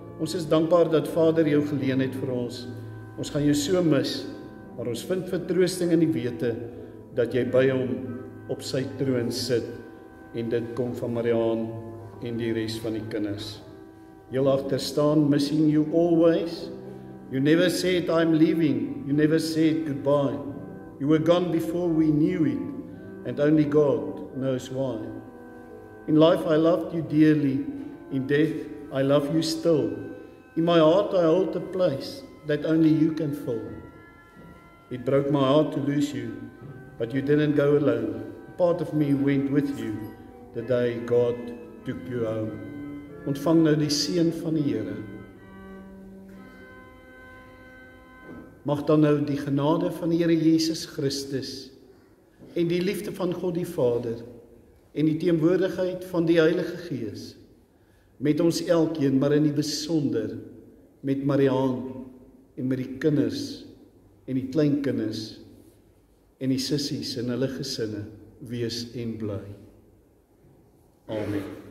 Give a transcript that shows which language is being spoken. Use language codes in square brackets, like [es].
[af] Ons is dankbaar dat Vader jou geleen het vir ons. Ons gaan jou so mis, maar ons vind vertroosting in die wete dat jy by hom op sy troon sit, en dit kom van Mariaan en die res van die kinders. Heel agter staan, [en] missing you always. You never said I'm leaving, you never said goodbye. You were gone before we knew it, and only God knows why. In life I loved you dearly, in death I love you still. In my heart I hold a place that only you can fill. It broke my heart to lose you, but you didn't go alone. Part of me went with you the day God took you home. [af] Ontvang nou die seën van die Here. Mag dan nou die genade van die Here Jesus Christus en die liefde van God die Vader en die teenwoordigheid van die Heilige Gees met ons elkeen, maar in die besonder met Mariaan en met die kinders en die kleinkinders en die sissies en hulle gesinne wees en bly. Amen.